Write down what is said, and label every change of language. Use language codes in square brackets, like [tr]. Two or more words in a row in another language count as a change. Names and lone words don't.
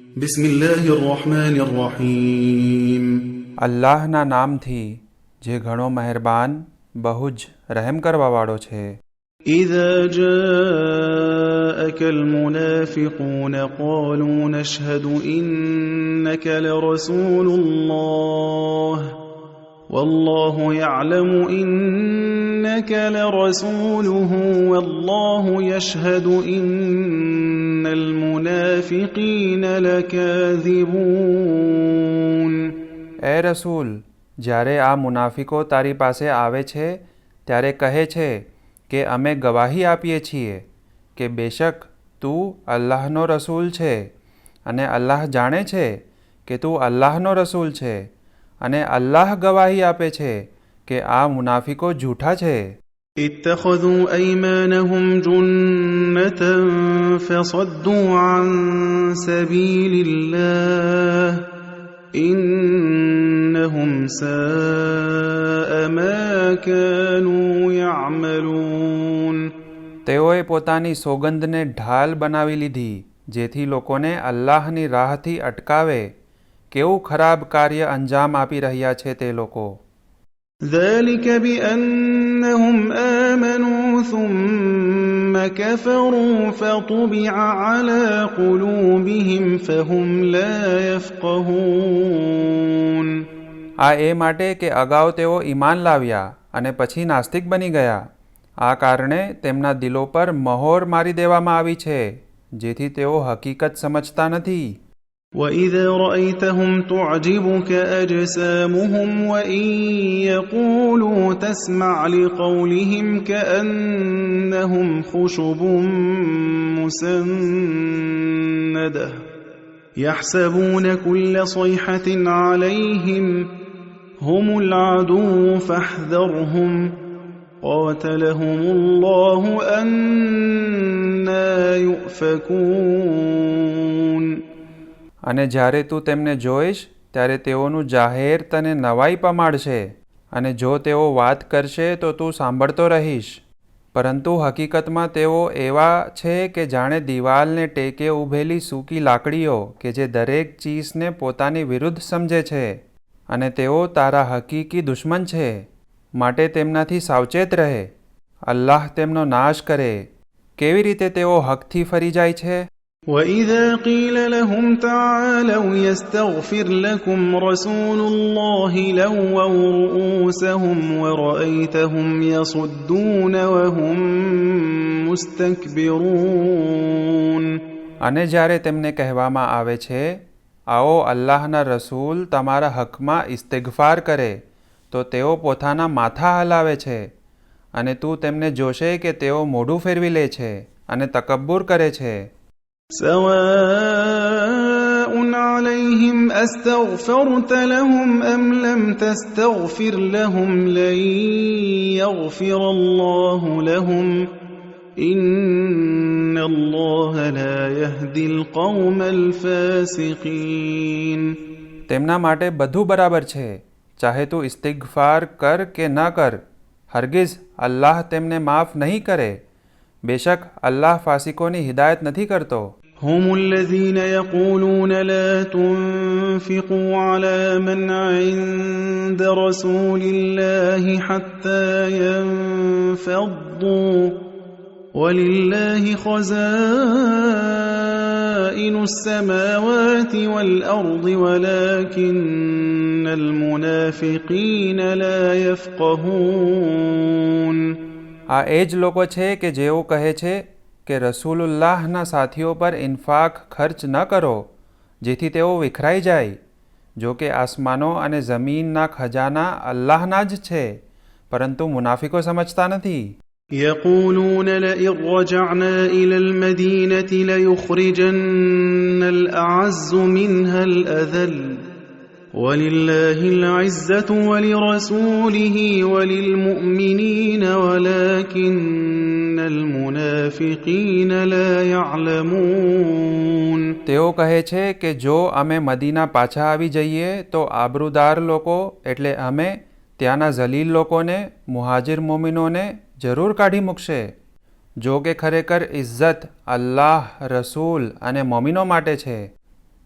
[ar] بسم الله الرحمن الرحيم [gu] અલ્લાહના નામથી જે ઘણો મહેરબાન બહુ જ રહેમ કરવાવાળો છે. [ar] إذا جاءك المنافقون قالوا نشهد إنك لرسول الله والله يعلم إنك لرسوله والله يشهد إن المنافقين لكاذبون. [gu] એ રસૂલ, જ્યારે આ મુનાફિકો તારી પાસે આવે છે ત્યારે કહે છે કે અમે ગવાહી આપીએ છીએ કે બેશક તું અલ્લાહનો રસૂલ છે, અને અલ્લાહ જાણે છે કે તું અલ્લાહનો રસૂલ છે, અને અલ્લાહ ગવાહી આપે છે કે આ મુનાફિકો જૂઠા છે. [ar] اتخذوا أيمانهم جنة فصدوا عن سبيل الله إنهم ساء ما كانوا يعملون. [gu] તેઓએ પોતાની સોગંદને ઢાલ બનાવી લીધી જેથી લોકોને અલ્લાહની રાહથી અટકાવે. કેવું ખરાબ કાર્ય અંજામ આપી રહ્યા છે તે લોકો. [ar] ذلك بأنهم آمنوا ثم كفروا فطبع على قلوبهم فهم لا يفقهون. [gu] આ એ માટે કે અગાઉ તેઓ ઈમાન લાવ્યા અને પછી નાસ્તિક બની ગયા. આ કારણે તેમના દિલો પર મહોર મારી દેવામાં આવી છે જેથી તેઓ હકીકત સમજતા નથી. [ar] وَإِذَا رَأَيْتَهُمْ تُعْجِبُكَ أَجْسَامُهُمْ وَإِنْ يَقُولُوا تَسْمَعْ لِقَوْلِهِمْ كَأَنَّهُمْ خُشُبٌ مُّسَنَّدَةٌ يَحْسَبُونَ كُلَّ صَيْحَةٍ عَلَيْهِمْ هُمُ الْعَدُوُّ فَاحْذَرْهُمْ قَاتَلَهُمُ اللَّهُ أَنَّى يُؤْفَكُونَ. [gu] અને જ્યારે તું તેમને જોઈશ ત્યારે તેઓનું જાહેર તને નવાઈ પમાડશે, અને જો તેઓ વાત કરશે તો તું સાંભળતો રહીશ. પરંતુ હકીકતમાં તેઓ એવા છે કે જાણે દિવાલને ટેકે ઊભેલી સૂકી લાકડીઓ કે જે દરેક ચીજને પોતાની વિરુદ્ધ સમજે છે, અને તેઓ તારા હકીકી દુશ્મન છે. માટે તેમનાથી સાવચેત રહે. અલ્લાહ તેમનો નાશ કરે. કેવી રીતે તેઓ હકથી ફરી જાય છે. [ar] وَإِذَا قِيلَ لَهُمْ تَعَالَوْا يَسْتَغْفِرْ لَكُمْ رَسُولُ اللَّهِ لَوَّوْا رُءُوسَهُمْ وَرَأَيْتَهُمْ يَصُدُّونَ وَهُمْ مُسْتَكْبِرُونَ. [gu] અને જ્યારે તેમને કહેવામાં આવે છે આવો અલ્લાહના રસૂલ તમારા હકમાં ઇસ્તિગફાર કરે, તો તેઓ પોતાના માથા હલાવે છે, અને તું તેમને જોશે કે તેઓ મોઢું ફેરવી લે છે અને તકબ્બુર કરે છે. [ar] سواء عليهم أستغفرت لهم أم لم تستغفر لهم لن يغفر الله لهم إن الله لا يهدي القوم الفاسقين. [gu] તેમના માટે બધું બરાબર છે, ચાહે તું ઇસ્તિગફાર કર કે ન કર, હરગિઝ અલ્લાહ તેમને માફ નહીં કરે. બેશક અલ્લાહ ફાસિકોની હિદાયત નથી કરતો. [ar] هم الذين يقولون لا تنفقوا على من عند رسول الله حتى ينفضوا ولله خزائن السماوات والأرض ولكن المنافقين لا يفقهون. [gu] આ એ જ લોકો છે કે જેઓ કહે છે કે રસૂલુલ્લાહના સાથીઓ પર ઇન્ફાક ખર્ચ ન કરો જેથી તેઓ વિખરાઈ જાય. જો કે આસમાનો અને જમીનના ખજાના અલ્લાહના જ છે, પરંતુ મુનાફિકો સમજતા નથી. [ar] يقولون لئن رجعنا إلى المدينة ليخرجن الأعز منها الأذل ولله العزة ولرسوله وللمؤمنين ولكن المنافقين لا يعلمون. [gu] તેઓ કહે છે કે જો અમે મદીના પાછા આવી જઈએ તો આબરૂદાર લોકો એટલે અમે ત્યાંના જલીલ લોકોને, મુહાજિર મોમિનોને જરૂર કાઢી મૂકશે. જો કે ખરેખર ઇજ્જત અલ્લાહ, રસૂલ અને મોમિનો માટે છે.